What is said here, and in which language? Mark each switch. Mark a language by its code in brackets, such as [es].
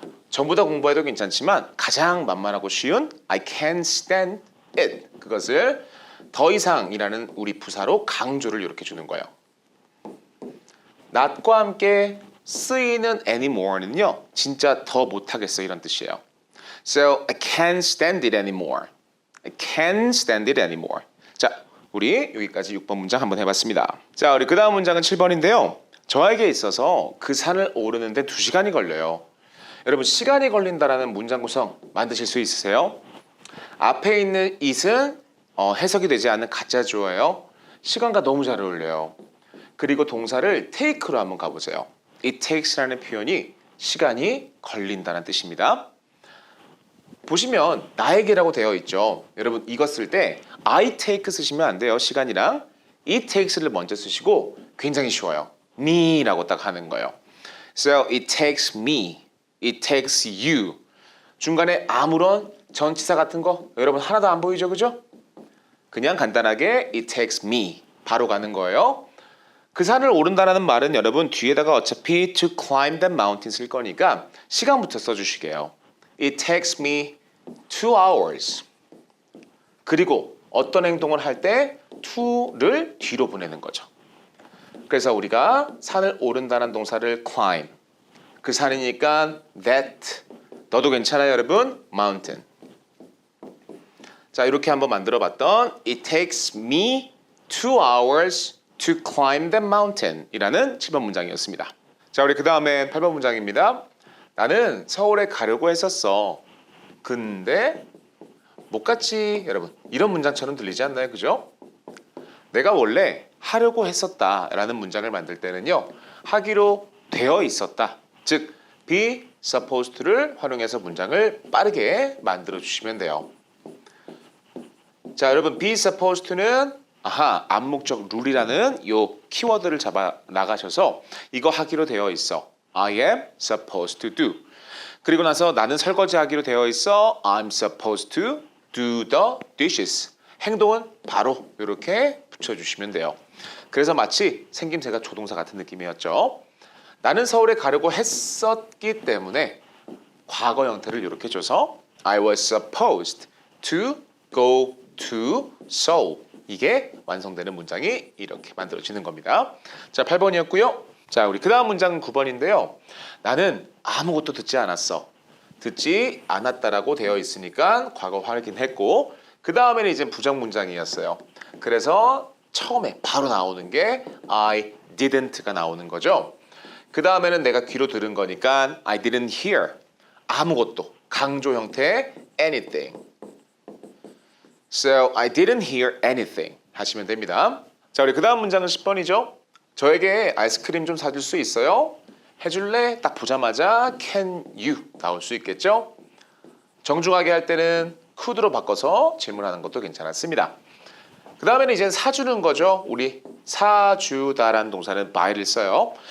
[ko] 전부 다 공부해도 괜찮지만 가장 만만하고 쉬운 [en] I can stand it [ko] 그것을 더 이상이라는 우리 부사로 강조를 이렇게 주는 거예요. not과 함께 쓰이는 anymore는요 진짜 더 못하겠어 이런 뜻이에요. [en] So I can't stand it anymore. I can't stand it anymore. [ko] 자, 우리 여기까지 6번 문장 한번 해봤습니다. 자, 우리 그 다음 문장은 7번인데요. 저에게 있어서 그 산을 오르는데 2시간이 걸려요. 여러분 시간이 걸린다라는 문장 구성 만드실 수 있으세요? 앞에 있는 it은 해석이 되지 않는 가짜 주어예요. 시간과 너무 잘 어울려요. 그리고 동사를 take로 한번 가보세요. [en] It takes [ko] 라는 표현이 시간이 걸린다는 뜻입니다. 보시면 나에게라고 되어 있죠. 여러분 이거 쓸 때 [en] I take [ko] 쓰시면 안 돼요. 시간이랑 [en] it takes [ko] 를 먼저 쓰시고 굉장히 쉬워요. me라고 딱 하는 거예요. [en] So it takes me, it takes you. [ko] 중간에 아무런 전치사 같은 거 여러분 하나도 안 보이죠, 그죠? 그냥 간단하게 [en] it takes me [ko] 바로 가는 거예요. 그 산을 오른다라는 말은 여러분 뒤에다가 어차피 [en] to climb that mountain [ko] 쓸 거니까 시간부터 써주시게요. [en] It takes me 2 hours. [ko] 그리고 어떤 행동을 할 때 to를 뒤로 보내는 거죠. 그래서 우리가 산을 오른다는 동사를 climb. 그 산이니까 that. 너도 괜찮아요, 여러분? mountain. 자, 이렇게 한번 만들어봤던 [en] It takes me 2 hours to climb the mountain [ko] 이라는 7번 문장이었습니다. 자, 우리 그 다음에 8번 문장입니다. 나는 서울에 가려고 했었어. 근데 못 갔지. 여러분 이런 문장처럼 들리지 않나요? 그죠? 내가 원래 하려고 했었다 라는 문장을 만들 때는요 하기로 되어 있었다 즉 be supposed to를 활용해서 문장을 빠르게 만들어 주시면 돼요. 자, 여러분 be supposed to는 암묵적 룰이라는 요 키워드를 잡아 나가셔서 이거 하기로 되어 있어. [en] I am supposed to do. [ko] 그리고 나서 나는 설거지하기로 되어 있어. [en] I'm supposed to do the dishes. [ko] 행동은 바로 이렇게 붙여주시면 돼요. 그래서 마치 생김새가 조동사 같은 느낌이었죠. 나는 서울에 가려고 했었기 때문에 과거 형태를 이렇게 줘서 [en] I was supposed to go to Seoul. [ko] 이게 완성되는 문장이 이렇게 만들어지는 겁니다. 자, 8번이었고요. 자, 우리 그 다음 문장은 9번인데요. 나는 아무것도 듣지 않았어. 듣지 않았다라고 되어 있으니까 과거 확인했고 그 다음에는 이제 부정 문장이었어요. 그래서 처음에 바로 나오는 게 [en] I didn't [ko] 가 나오는 거죠. 그 다음에는 내가 귀로 들은 거니까 [en] I didn't hear. [ko] 아무것도. 강조 형태의 anything. [en] So I didn't hear anything [ko] 하시면 됩니다. 자, 우리 그 다음 문장은 10번이죠. 저에게 아이스크림 좀 사줄 수 있어요? 해줄래? 딱 보자마자 [en] can you [ko] 나올 수 있겠죠? 정중하게 할 때는 could로 바꿔서 질문하는 것도 괜찮았습니다. 그 다음에는 이제 사주는 거죠. 우리 사주다라는 동사는 by를 써요.